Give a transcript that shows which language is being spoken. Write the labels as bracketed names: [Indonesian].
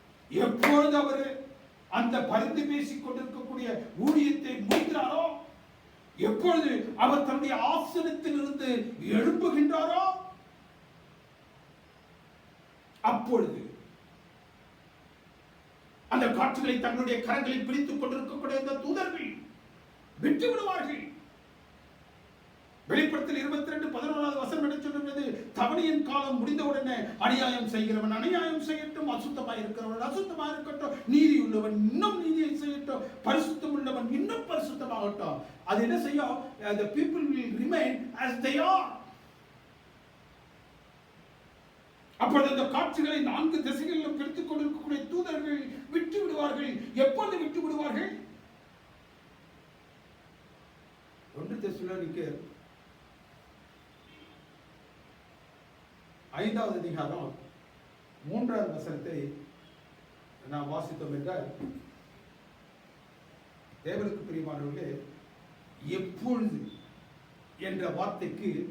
[Tamil] எப்பொழுது அவர் அந்த பரிந்து பேசிக் கொண்டிருக்கக்கூடிய ஊழியத்தை முடிக்கிறாரோ, எப்பொழுது அவர் தன்னுடைய ஆசனத்தில் இருந்து எழும்புகின்றாரோ, அப்பொழுது அந்த காற்றுகளை தங்களுடைய கரங்களில் பிடித்துக் கொண்டிருக்கக்கூடிய அந்த தூதர்கள் விட்டு விடுவார்கள். வெளிப்படுத்தல் 22:11 வசனம் என்ன சொல்கிறது? தவணையின் காலம் முடிந்தவுடனே அநியாயம் செய்கிறவன் அநியாயம் செய்யட்டும், அசுத்தமாய் இருக்கிறவன் அசுத்தமாக இருக்கட்டும், நீதி உள்ளவன் இன்னும் நீதியை செய்யட்டும், பரிசுத்தம் உள்ளவன் இன்னும் பரிசுத்தமாகட்டும். அது என்ன செய்யும்? [English] The people will remain as they are. [Tamil] அப்பொழுது அந்த காற்றுகளை 4 திசைகளிலும் பிரித்துக் கொண்டிருக்கக்கூடிய தூதர்கள் விட்டு விடுவார்கள். எப்பொழுது விட்டு விடுவார்கள்? 1 தெசலோனிக்கேயர் 5வது அதிகாரம் 3வது வசனத்தை நாம் வாசித்தோம் என்றால், தேவனுக்கு பிரியமானவர்களே, எப்பொழுது என்ற வார்த்தைக்கு